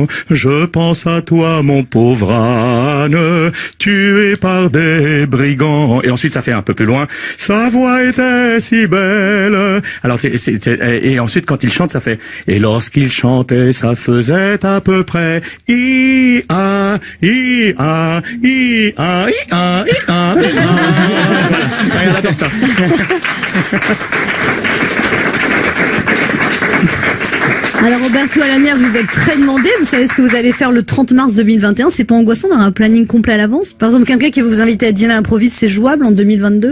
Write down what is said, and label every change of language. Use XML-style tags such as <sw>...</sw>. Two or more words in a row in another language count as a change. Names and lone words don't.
<fr>Je pense à toi, mon pauvre âne, tué par des brigands. Et ensuite, ça fait un peu plus loin. Sa voix était si belle. Alors, et ensuite, quand il chante, ça fait. Et lorsqu'il chantait, ça faisait à peu près. I-A, I-A, I-A, I-A, I-A. Elle adore ça. Alors Roberto Alagna, vous êtes très demandé. Vous savez ce que vous allez faire le 30 mars 2021. C'est pas angoissant d'avoir un planning complet à l'avance? Par exemple, quelqu'un qui veut vous inviter à dîner à l'improviste, c'est jouable en 2022?</fr>